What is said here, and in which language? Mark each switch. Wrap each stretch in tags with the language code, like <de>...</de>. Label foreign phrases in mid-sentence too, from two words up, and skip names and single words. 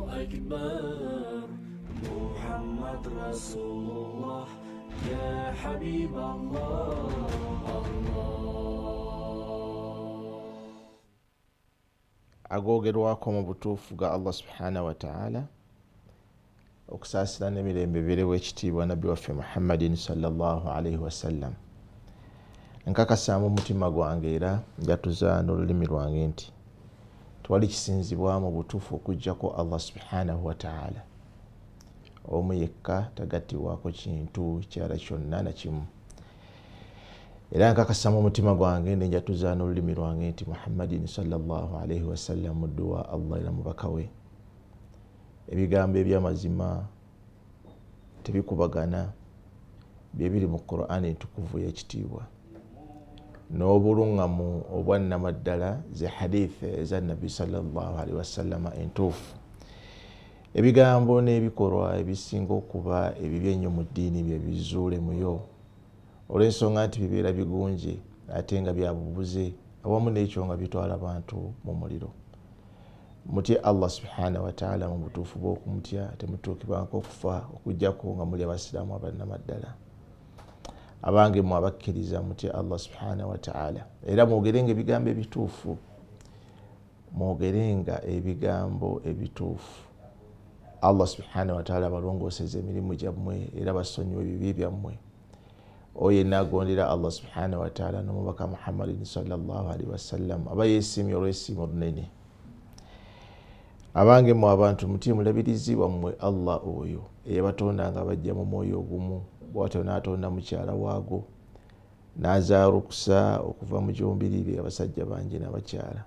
<ar>أكبر محمد رسول الله يا حبيب الله</ar> <lg>agogerwako mu butuufu ga Allah</lg> <ar>سبحانه وتعالى</ar> <lg>okusaasira n'emirembe birewo ekitiibwa nabbi waffe Muhammadin</lg> <ar>صلى الله عليه وسلم.</ar> <lg>Nkakasaamu mutima gwange era njatuza n'olulimi lwange nti twali kisinzibwa mu butuufu okujjako Allah</lg> <ar>سبحانه وتعالى,</ar> <lg>omu yekka tagattibwako kintu kyala kyonna na kimu. Era nkakasaamu omutima gwange njatuza n'olulimi lwange nti Muhammadin</lg> <ar>صلى الله عليه وسلم</ar> <lg>muddu wa Allah era mubaka we. Ebigambo eby'amazima tebikubagana bye biri mu Qur'ani entukuvu y'ekitiibwa, n'obulungamu obwannamaddala ze hadith eza nabbi</lg> <ar>صلى الله عليه وسلم</ar> <lg>entuufu. Ebigambo n'ebikolwa ebisinga okuba ebibi ennyo mu ddiini bye bizuule muyo, olw'ensonga nti bibeera bigunje ate nga byabubuze, awamu n'ekyo nga bitwala abantu mu muliro. Mutye Allah</lg> <ar>سبحانه وتعالى</ar> <lg>mu butuufu bw'okumutya, temutuukibwako okufa okujjako nga muli abasiraamu abannamaddala. Abange mu abakkiriza mutye Allah</lg> <ar>سبحانه وتعالى</ar> <lg>era mwogerenga ebigambo ebituufu, mwogerenga ebigambo ebituufu. Allah</lg> <ar>سبحانه وتعالى</ar> <lg>balongooseza emirimu gyammwe era basonyiwe ebibi byammwe. Oyo yenna agondera Allah</lg> <ar>سبحانه وتعالى</ar> <lg>n'omubaka Muhammadin</lg> <ar>صلى الله عليه وسلم</ar> <lg>aba yeesiimye olw'essiimo lunene. Abange mu abantu mutye mulabirizi wammwe Allah oyo eyabatonda nga bajja mu mwoyo ogumu, bw'atyo n'atonda mukyala waago n'azaalukusa okuva mu gyombiriri abasajja bangi n'abakyala.</lg>